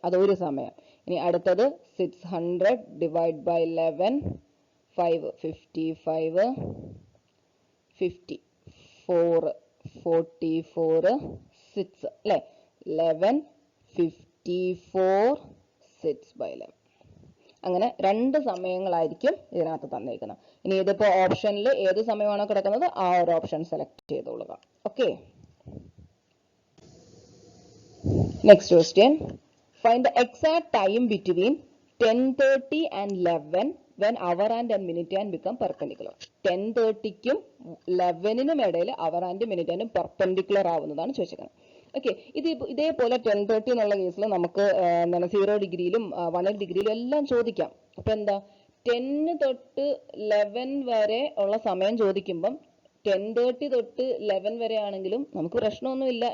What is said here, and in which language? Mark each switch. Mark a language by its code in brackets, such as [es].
[ml] അതൊരു സമയം. ഇനി അടുത്തത് 600 / 11 5 55 50 4 44 6 അല്ലെ, 11 54 6/11. അങ്ങനെ രണ്ട് സമയങ്ങളായിരിക്കും ഇതിനകത്ത് തന്നിരിക്കുന്നത്. ഇനി ഇതിപ്പോ ഓപ്ഷനിൽ ഏത് സമയമാണോ കിടക്കുന്നത് ആ ഒരു option select ചെയ്തോളുക. [en] Okay, next question. Find the exact time between 10:30 and 11 when hour and minute hand become perpendicular. [ml] 10:30ക്കും 11നും ഇടയിൽ അവർ ആൻഡ് മിനിറ്റ് ഹാൻഡും പെർപെൻഡിക്കുലർ ആവുന്നതാണ് ചോദിച്ചിരിക്കുന്നത്. ഓക്കെ, ഇതേപോലെ 10:30 എന്നുള്ള കേസിൽ നമുക്ക് എന്താണ് 0 ഡിഗ്രിയിലും 180 ഡിഗ്രിയിലും എല്ലാം ചോദിക്കാം. അപ്പൊ എന്താ 10 തൊട്ട് 11 വരെ ഉള്ള സമയം ചോദിക്കുമ്പം 10:30 തൊട്ട് 11 വരെ ആണെങ്കിലും നമുക്ക് പ്രശ്നമൊന്നുമില്ല.